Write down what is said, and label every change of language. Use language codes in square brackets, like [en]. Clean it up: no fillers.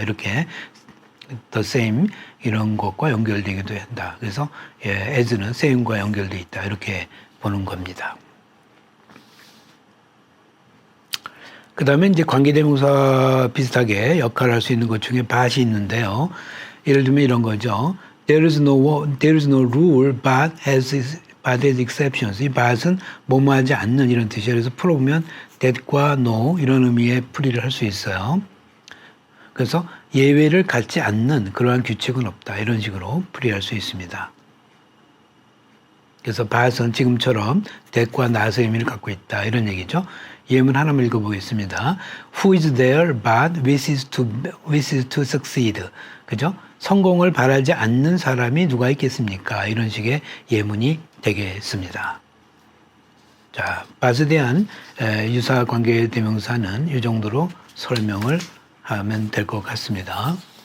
[ko] 이렇게 the same 이런 것과 연결되기도 한다. 그래서 as는 same과 연결돼 있다. 이렇게 보는 겁니다. 그 다음에 이제 관계대명사 비슷하게 역할을 할 수 있는 것 중에 but이 있는데요. 예를 들면 이런 거죠. [en] There is no rule but has exceptions. [ko] 이 but은 뭐뭐하지 않는 이런 뜻이에요. 그래서 풀어보면 that과 no 이런 의미의 풀이를 할 수 있어요. 그래서 예외를 갖지 않는 그러한 규칙은 없다. 이런 식으로 풀이할 수 있습니다. 그래서 but은 지금처럼 that과 not의 의미를 갖고 있다. 이런 얘기죠. 예문 하나만 읽어보겠습니다. [en] Who is there but wishes to succeed. [ko] 그죠? 성공을 바라지 않는 사람이 누가 있겠습니까? 이런 식의 예문이 되겠습니다. 자, but에 대한 유사 관계 대명사는 이 정도로 설명을 하면 될 것 같습니다.